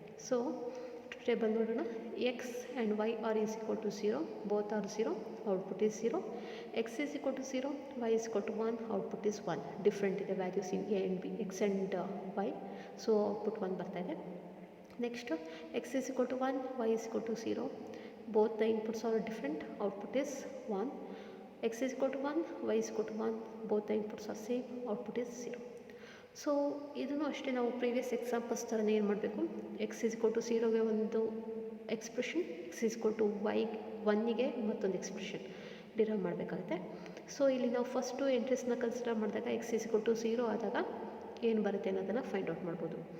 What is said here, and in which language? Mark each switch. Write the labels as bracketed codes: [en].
[en] So truth table ನೋಡೋಣ. X and Y are is equal to 0, both are 0, output is 0. X is equal to 0, Y is equal to 1, output is 1. Different ಇದೆ values in A and B, X and Y, so output 1 [kn] ಬರ್ತಾ ಇದೆ. [en] Next X is equal to 1, Y is equal to 0, both the inputs are different, output is 1. x is equal to 1, y is equal to 1, both the inputs are same, output is 0. [kn] So ಇದನ್ನು ಅಷ್ಟೇ ನಾವು previous examples ಥರನೇ ಏನು ಮಾಡಬೇಕು, [en] X is equal to 0ಗೆ [kn] ಒಂದು expression, X is equal to Y 1ಗೆ ಮತ್ತೊಂದು expression derive ಮಾಡಬೇಕಾಗುತ್ತೆ. ಸೊ ಇಲ್ಲಿ ನಾವು ಫಸ್ಟು ಎಂಟ್ರೀಸ್ನ ಕನ್ಸಿಡರ್ ಮಾಡಿದಾಗ [en] X is equal to 0 [kn] ಆದಾಗ ಏನು ಬರುತ್ತೆ ಅನ್ನೋದನ್ನು ಫೈಂಡ್ ಔಟ್ ಮಾಡ್ಬೋದು.